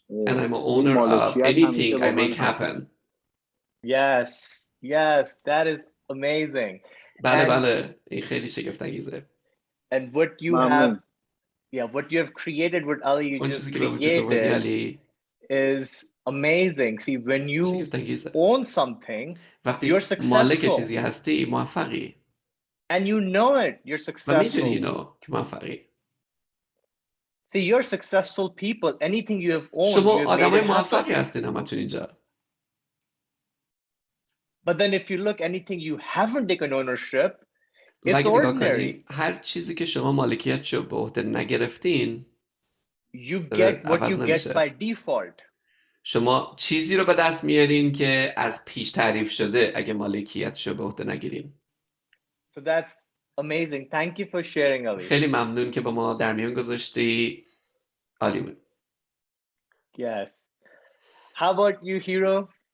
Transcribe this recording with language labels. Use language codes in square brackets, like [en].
[en] And I'm an owner of anything I make happen. Yes, yes, that is amazing. [fa] بله این خیلی شگفت انگیزه. [en] And what you have, what you have created, what Ali you just created is amazing. See, when you own something, you're successful. [fa] چیزی هستی موفقی. [en] And you know it, you're successful. [fa] که موفقی. [en] See, you're successful people. Anything you have owned, [fa] شما [en] you have [fa] آدمای [en] made it [fa] موفقی [en] happen. [fa] هستین همتون اینجا. [en] But then if you look, anything you haven't taken ownership, it's ordinary. [fa] هر چیزی که شما مالکیتشو به عهده نگرفتین، [en] you get what you get by default. [fa] شما چیزی رو به دست میارین که از پیش تعریف شده اگه مالکیتشو به عهده نگیرین. [en] So that's amazing. Thank you for sharing, Ali. [fa] خیلی ممنون که با ما در میان گذاشتی. عالی بود. [en] Yes. How about you, Hero?